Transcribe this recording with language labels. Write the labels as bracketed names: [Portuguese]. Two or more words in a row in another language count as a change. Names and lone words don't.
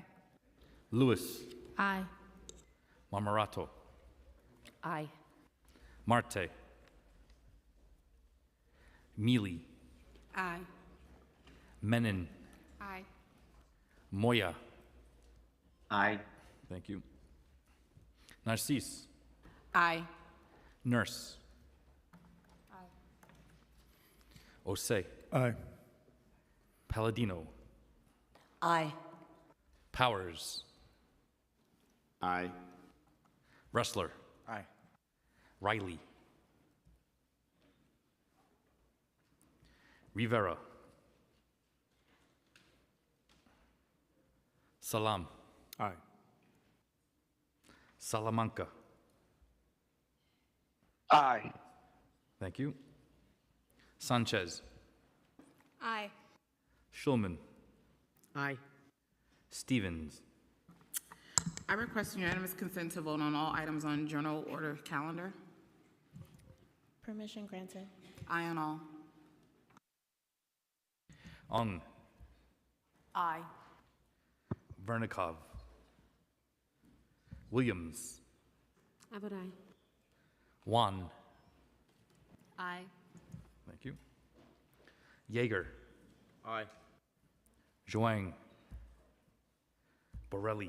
[English] Lewis. Aye. Marmorato. Aye. Marte. Mealy. Aye. Menon. Aye. Moya. Aye. Thank you. Narcisse. Aye. Nurse. Aye. Osei. Aye. Palladino. Aye. Powers. Aye. Ressler. Aye. Riley. Rivera. Salam. Aye. Salamanca. Aye. Thank you. Sanchez. Aye. Schulman. Aye. Stevens. I request unanimous consent to vote on all items on journal order calendar. Permission granted. Aye on all. Ong. Aye. Vernikov. Williams. I vote aye. Juan. Aye. Thank you. Yeager. Aye. Zhuang. Borelli.